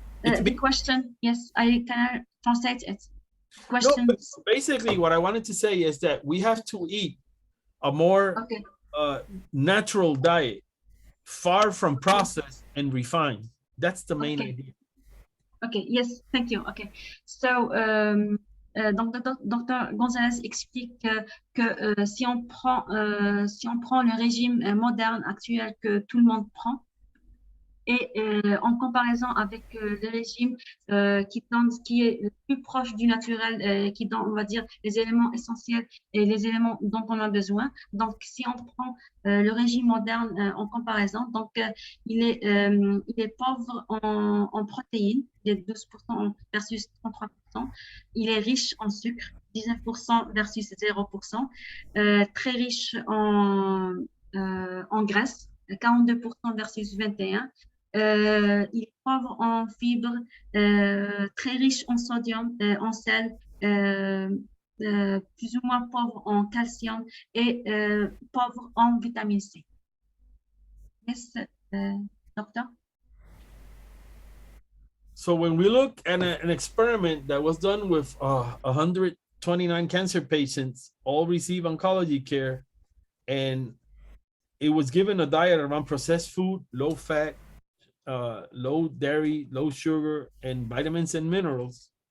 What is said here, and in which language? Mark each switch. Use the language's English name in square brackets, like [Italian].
[English] The question, yes, can I translate it? Question. No, basically, what I wanted to say is that we have to eat a more natural diet, far from processed and refined. That's the main idea. Okay, yes, thank you. Okay, so [French] donc Dr Gonzalez explique que si on prend le régime moderne actuel que tout le monde prend, et en comparaison avec le régime qui est le plus proche du naturel, qui donne, on va dire, les éléments essentiels et les éléments dont on a besoin. Donc, si on prend le régime moderne en comparaison, donc il est pauvre en protéines, il est 12% versus 33%. Il est riche en sucre, 19% versus 0%. Très riche en graisse, 42% versus 21%. Il est pauvre en fibres, très riche en sodium, en sel, plus ou moins pauvre en calcium et pauvre en vitamine C. [English] Yes, doctor? So when we look at an experiment that was done with 129 cancer patients, all receive oncology care, and it was given a diet around processed food, low fat, low dairy, low sugar, and vitamins and minerals.